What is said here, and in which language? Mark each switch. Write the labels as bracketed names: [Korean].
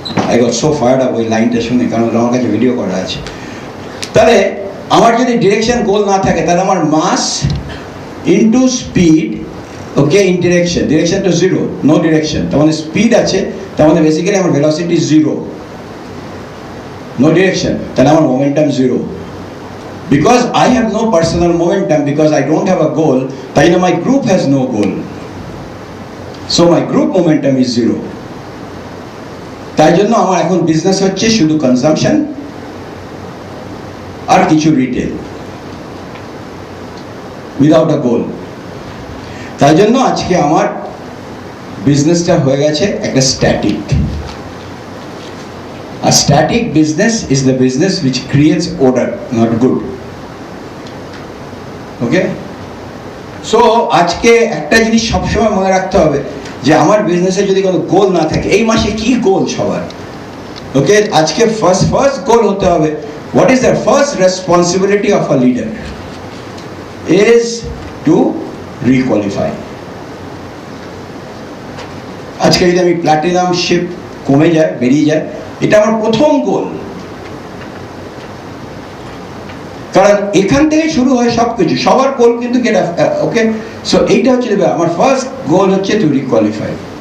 [Bangla] I got so fired up ওই লাইনটা শুনে, কারণ আমার কাছে ভিডিও করা আছে। তাহলে আমার যদি ডিরেকশন গোল না থাকে, তাহলে আমার মাস into speed, okay, in direction, direction two zero, no direction, তার মানে স্পিড আছে, তার মানে বেসিক্যালি আমার ভেলোসিটি জিরো, নো ডিরেকশন, তাহলে আমার momentum zero. [English] Because I have no personal momentum, because I don't have a goal, তাই জন্য my group has no goal, so my group momentum is zero. [Bangla] তাই জন্য আমার এখন বিজনেস হচ্ছে শুধু কনজাম্পশন আর কিছু রিটেল, উইদাউট আ গোল। তাই জন্য আজকে আমার বিজনেসটা হয়ে গেছে একটা static. [English] A static business is the business which creates order, not good. Okay? [Bangla] So আজকে একটা জিনিস সবসময় মনে রাখতে হবে যে আমার বিজনেসে যদি কোনো গোল না থাকে, এই মাসে কি গোল সবার? [English] Okay, আজকে first goal হতে হবে, what is the first responsibility of a leader is to requalify. [Bangla] আজকে যদি আমি প্ল্যাটিনাম শিপ কমে যায়, বেরিয়ে যায়, এটা আমার প্রথম গোল, কারণ এখান থেকে শুরু হয় সবকিছু, সবার গোল কিন্তু এটা, ওকে। সো এইটা হচ্ছে আমার ফার্স্ট গোল, হচ্ছে টু রিকোয়ালিফাই।